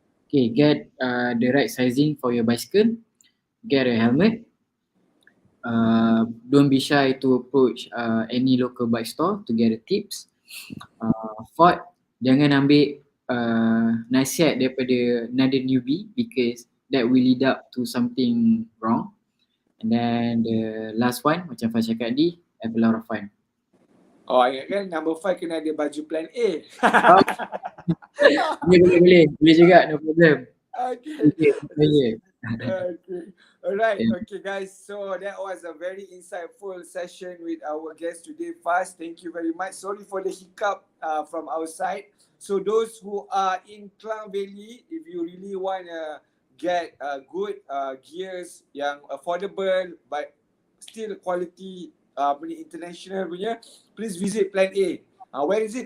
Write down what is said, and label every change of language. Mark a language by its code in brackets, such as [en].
[en] Okay, get the right sizing for your bicycle, get a helmet, don't be shy to approach any local bike store to get the tips. Fourth, [ms] jangan ambil nasihat daripada [en] another newbie, because that will lead up to something wrong. And then the last one, [ms] macam Faz cakap tadi, [en] have a lot of fun. [ms] Oh, ingat kan number 5 kena ada baju plan A. Oh, boleh juga, [en] no problem. Okay. [ms] Okay, boleh. [en] Okay. All right. Yeah. Okay, guys. So that was a very insightful session with our guest today, Faz. Thank you very much. Sorry for the hiccup from our side. So those who are in Klang Valley, if you really want to get good gears [ms] yang [en] affordable but still quality [ms] punya [en] international punya, please visit Plan A. Where is it?